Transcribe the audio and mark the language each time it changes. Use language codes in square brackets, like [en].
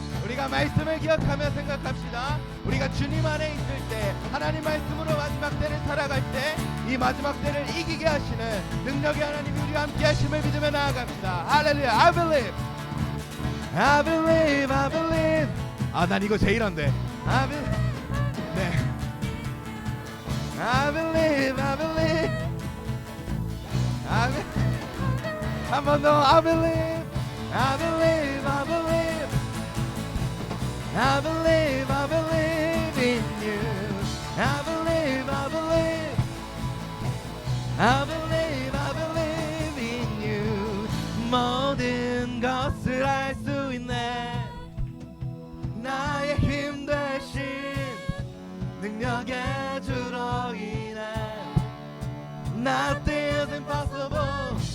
[ko] 우리가 말씀을 기억하며 생각합시다. 우리가 주님 안에 있을 때 하나님 말씀으로 마지막 때를 살아갈 때 이 마지막 때를 이기게 하시는 능력의 하나님이 우리와 함께 하심을 믿으며 나아갑시다. 할렐루야. [en] I believe, I believe, I believe. [ko] 아, 난 이거 제일 안 돼. [en] I believe. [ko] 네. [en] I believe, I believe. I believe. [ko] 한 번 더. [en] I believe, I believe, I believe. I believe, I believe in you. I believe, I believe. I believe, I believe in you. [ko] 모든 것을 할 수 있네. 나의 힘 대신 능력의 주로 인해 [en] Nothing is impossible.